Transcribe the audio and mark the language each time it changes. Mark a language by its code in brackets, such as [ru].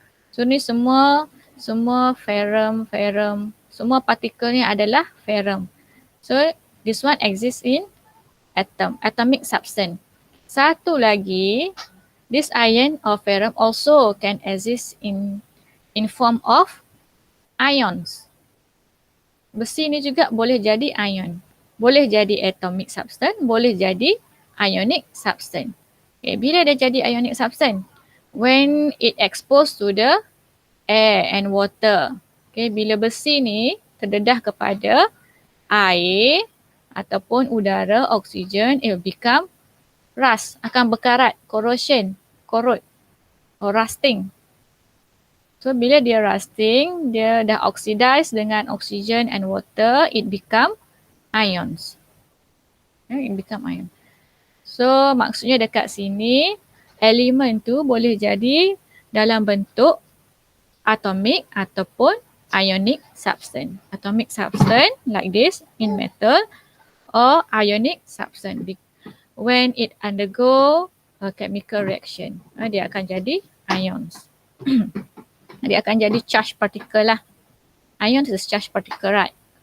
[ms] So ni semua ferrum, semua partikel ni adalah ferrum. [en] So this one exists in atomic substance. [ms] Satu lagi, [en] this iron or ferrum also can exist in form of ions. [ms] Besi ni juga boleh jadi ion. Boleh jadi atomic substance, boleh jadi ionic substance. Okay, bila dia jadi ionic substance? [en] When it exposed to the air and water. [ms] Okay, bila besi ni terdedah kepada air ataupun udara, oksigen, [en] it will become rust, [ms] akan berkarat, [en] corrosion, corrode or rusting. So [ms] bila dia rusting, dia dah oxidize dengan oksigen [en] and water, it become ions. It become ion. [ms] So maksudnya dekat sini, elemen tu boleh jadi dalam bentuk atomic ataupun ionic substance. [en] Atomic substance like this in metal or ionic substance when it undergo a chemical reaction. [ms] Dia akan jadi ions. Dia akan jadi charged particle lah. [en] Ions is charged particle, right?